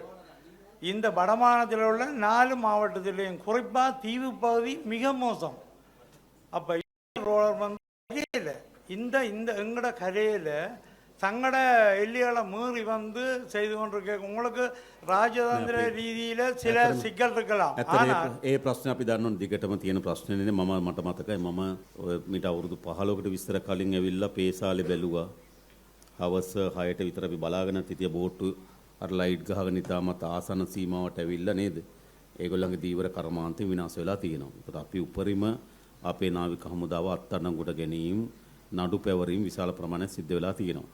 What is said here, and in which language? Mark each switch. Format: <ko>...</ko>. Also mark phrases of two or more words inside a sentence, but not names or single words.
<ta>இந்த வடமாகாணத்தில் உள்ள 4 மாவட்டத்திலேயும் குறிப்பாக தீவு பகுதி மிக மோசம். அப்போ ரோலர் வந்து இந்த இந்த எங்கட கரையில் தங்கட எல்லைகளை மீறி வந்து செய்து கொண்டிருக்க உங்களுக்கு ராஜதந்திர ரீதியில் சில සිකල් இருக்கலாம்.</ta> <si>ඒ ප්‍රශ්නේ අපි දන්නවනේ දිගටම තියෙන ප්‍රශ්නේනේ. මට මතකයි මම මීට අවුරුදු 15කට විතර කලින් ඇවිල්ලා පේසාලේ බැලුවා. හවස 6ට විතර අපි බලාගෙන හිටිය බෝට්ටු අර ලයිට් ගහගෙන ඉතාමත් ආසන්න සීමාවට ඇවිල්ලා නේද? ඒගොල්ලන්ගේ දීවර කර්මාන්තය විනාශ වෙලා තියෙනවා. ඒකට අපි උපරිම අපේ නාවික හමුදාව අත්අඩංගුවට ගැනීම නඩු පැවරීම විශාල ප්‍රමාණයක් සිද්ධ වෙලා තියෙනවා.</si>